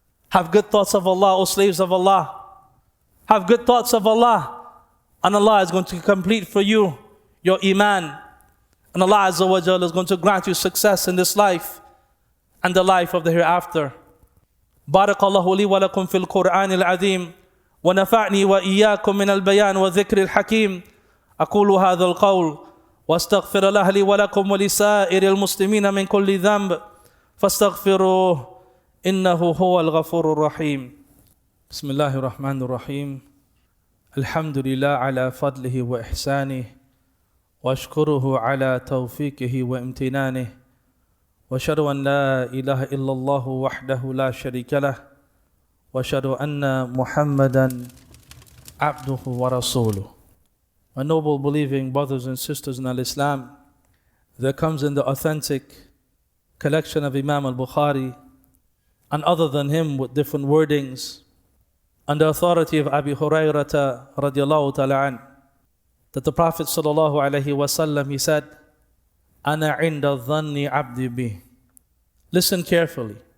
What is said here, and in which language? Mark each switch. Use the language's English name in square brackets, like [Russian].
[English] Have good thoughts of Allah, O slaves of Allah. Have good thoughts of Allah, and Allah is going to complete for you your iman. And Allah Azza wa Jalla is going to grant you success in this life and the life of the hereafter. [Arabic] Barakallahu li wa lakum fil Qur'an al-azim. ونفعني وإياكم من البيان والذكر الحكيم. أقول هذا القول واستغفر الله لي ولكم ولسائر المسلمين من كل ذنب فاستغفروه إنه هو الغفور الرحيم. بسم الله الرحمن الرحيم. الحمد لله على فضله وإحسانه وأشكره على توفيقه وامتنانه وأشهد أن لا إله إلا الله وحده لا شريك له وأشهد أن محمدا عبده ورسوله. [English] My noble believing brothers and sisters in Islam, there comes in the authentic collection of Imam al-Bukhari and other than him with different wordings, on the authority of Abi Hurayrata radiallahu ta'ala an, that the Prophet sallallahu alayhi wasallam, he said, [Arabic] Ana inda dhanni abdi bi. [English] Listen carefully.